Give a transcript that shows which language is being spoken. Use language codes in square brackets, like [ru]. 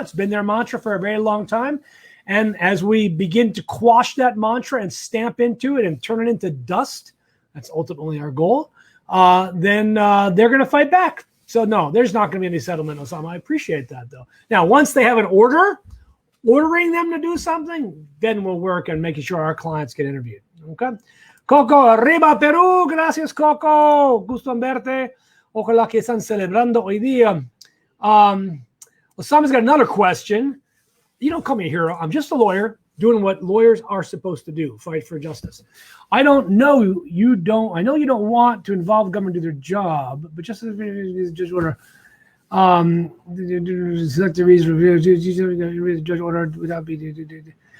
[en] It's been their mantra for a very long time. And as we begin to quash that mantra and stamp into it and turn it into dust, that's ultimately our goal, then they're going to fight back. So no, there's not going to be any settlement, Osama. I appreciate that, though. Now, once they have an order ordering them to do something, then we'll work on making sure our clients get interviewed. [es] Okay? Coco, arriba Perú. Gracias, Coco. Gusto en verte. Ojalá que están celebrando hoy día. [en] Osama's got another question. You don't call me a hero. I'm just a lawyer doing what lawyers are supposed to do, fight for justice. I know you don't want to involve the government to do their job, but just as judge order, select the reason judge order without being.